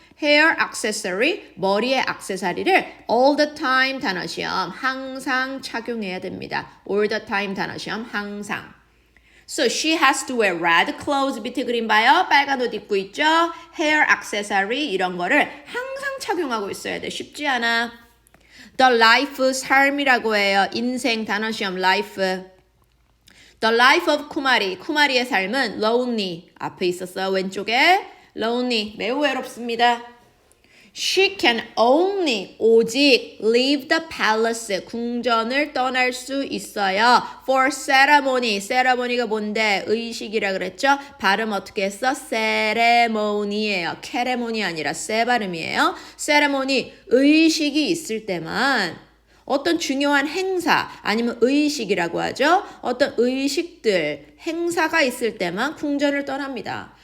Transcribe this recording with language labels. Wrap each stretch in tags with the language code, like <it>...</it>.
<ko>hair accessory, 머리의 액세서리를 all the time 단어 시험, 항상 착용해야 됩니다. all the time 단어 시험, 항상.</ko> <en>So she has to wear red clothes.</en> <ko>밑에 그림 봐요. 빨간 옷 입고 있죠. hair accessory 이런 거를 항상 착용하고 있어야 돼. 쉽지 않아. The life, 삶이라고 해요. 인생 단어 시험 life.</ko> <en>The life of 쿠마리.</en> <ko>쿠마리의 삶은 lonely. 앞에 있었어요. 왼쪽에. lonely. 매우 외롭습니다.</ko> <en>She can only,</en> <ko>오직</ko> <en>leave the palace,</en> <ko>궁전을 떠날 수 있어요. For ceremony, ceremony가 뭔데? 의식이라 그랬죠? 발음 어떻게 했어? ceremony예요. 캐레모니 아니라 세 발음이에요. ceremony, 의식이 있을 때만 어떤 중요한 행사 아니면 의식이라고 하죠. 어떤 의식들, 행사가 있을 때만 궁전을 떠납니다.</ko>